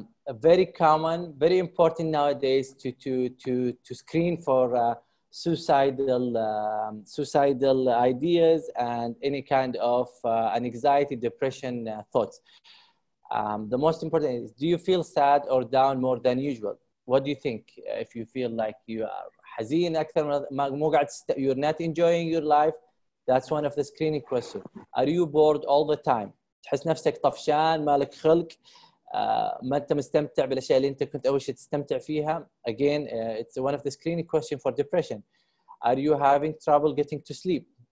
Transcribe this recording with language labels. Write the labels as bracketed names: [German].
[English] very common, very important nowadays to screen for suicidal ideas and any kind of anxiety, depression thoughts. The most important is, do you feel sad or down more than usual? What do you think? If you feel like you are [Arabic] حزين أكثر مو قاعد [English] you're not enjoying your life, that's one of the screening questions. Are you bored all the time? [Arabic] تحس نفسك طفشان مالك خلق ما أنت مستمتع بالأشياء اللي أنت كنت أول شيء تستمتع فيها. [English] Again, it's one of the screening question for depression. Are you having trouble getting to sleep?